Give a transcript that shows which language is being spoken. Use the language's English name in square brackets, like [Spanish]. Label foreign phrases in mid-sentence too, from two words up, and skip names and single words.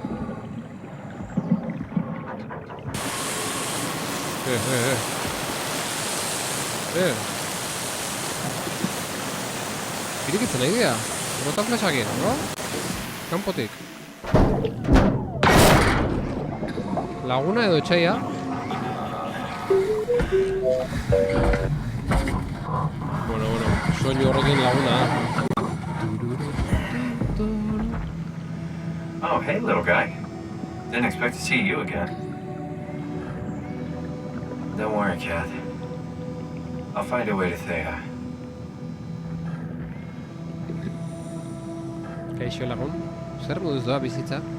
[Basque] Irikitzen nahi dira? Bota flesakin, no? Kanpotik. Laguna edo etxaia? Bueno, soinu horrekin laguna. [English] Oh, hey, little guy. Didn't expect to see you again. Don't worry, Kat. I'll find a way to Thea. [Basque] Kaixo lagun, zer moduz doa bizitza?